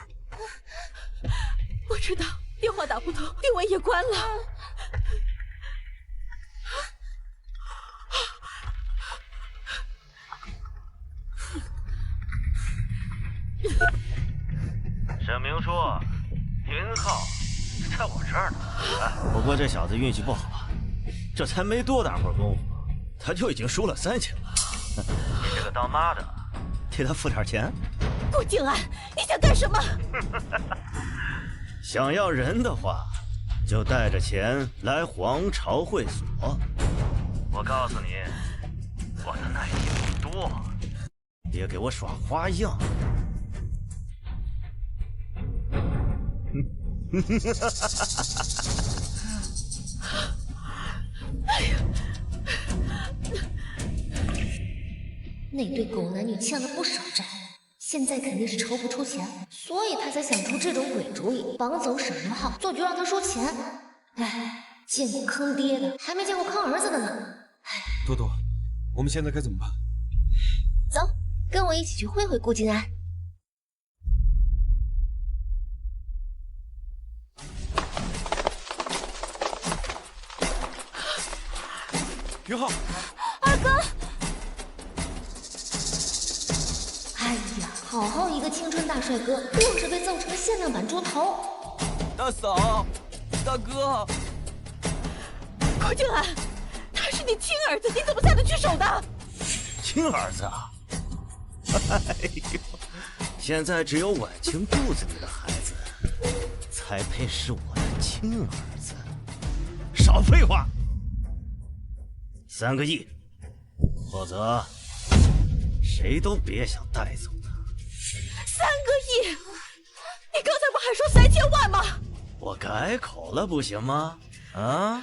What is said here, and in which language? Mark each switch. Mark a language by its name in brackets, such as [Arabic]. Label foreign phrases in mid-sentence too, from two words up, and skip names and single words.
[Chinese] 不知道，電話打不通，定位也關了。沈明说，云浩在我這兒呢。不過這小子運氣不好，這才沒多大會兒功夫，他就已經輸了3000了。你這個當媽的，替他付點錢。顧靜安，你想幹什麼？想要人的話，就帶着錢來皇朝會所。我告訴你，我的耐力不多，別給我耍花樣。哎呀，那对狗男女欠了不少債，现在肯定是筹不出钱，所以他才想出這種鬼主意，綁走沈雲浩，做局讓他收錢。哎，見過坑爹的，還沒見過坑兒子的呢。多多，我們現在該怎麼辦？走，跟我一起去會會顧靜安。云浩，二哥！哎呀，好好一個青春大帥哥，硬是被揍成了限量版豬頭。大嫂，大哥，顧靜安，他是你親兒子，你怎麼下得去手的？親兒子啊！哎呦，現在只有婉清肚子裡的孩子才配是我的親兒子。少廢話！3個億，否則誰都別想帶走他。 3個億？你剛才不還說3000萬嗎？我改口了不行嗎？啊！